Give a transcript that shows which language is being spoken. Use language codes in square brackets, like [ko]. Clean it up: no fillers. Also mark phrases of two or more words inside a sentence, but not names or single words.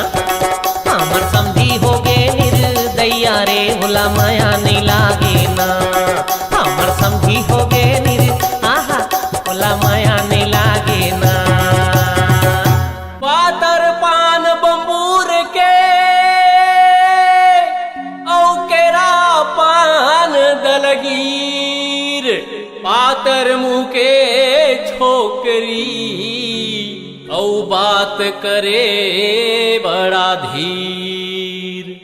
[hne] हमर समझी होगे निर्दया रे ओला माया नहीं लागे ना। हमर समझी होगे आहा ओला माया नहीं लागे ना। पातर पान बंबूर के औ केरा पान दलगीर, पातर मुँह के छोकरी औ बात करे बड़ा धीर।